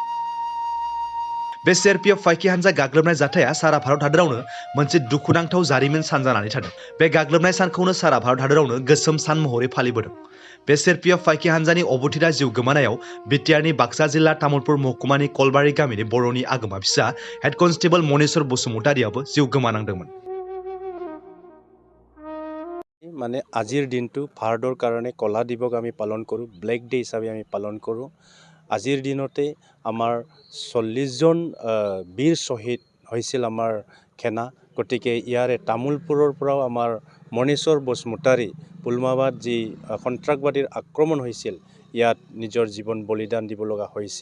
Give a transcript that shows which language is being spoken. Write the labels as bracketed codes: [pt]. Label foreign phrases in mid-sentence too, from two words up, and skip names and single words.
[brx] बे सीआरपीएफ फाइकि हानजा गाग्लोबनाय जाथाया सारा भारत हादरावनो मोनसे दुखुनांथाव जारिमिन सान जानानै थादों। बे गाग्लोबनाय सानखौनो सारा भारत हादरावनो गोसोम सान महरै फालिबोदों। बे सीआरपीएफ फाइकि हानजानि अबथिरा जिउ गोमानायाव बिटिआरनि बाक्सा जिल्ला तामुलपुर महकुमानि कलबारि गामिनि बर'नि आगोमा फिसा हेड कनस्टेबल मनेश्वर बसुमतारियाबो जिउ गोमानांदोंमोन। [as] মানে আজিৰ দিনটো ভাৰতৰ কাৰণে কলা দিৱস আমি পালন কৰোঁ, [en] black day [as] হিচাপে আমি পালন কৰোঁ। আজিৰ দিনতে আমাৰ 40 জন বীৰ শ্বহীদ হৈছিল আমাৰ সেনা। গতিকে ইয়াৰে তামোলপুৰৰ পৰাও আমাৰ মনেশ্বৰ বসুমতাৰী পুলৱামাত যি সন্ত্ৰাসবাদীৰ আক্ৰমণ হৈছিল ইয়াত নিজৰ জীৱন বলিদান দিব লগা হৈছিল।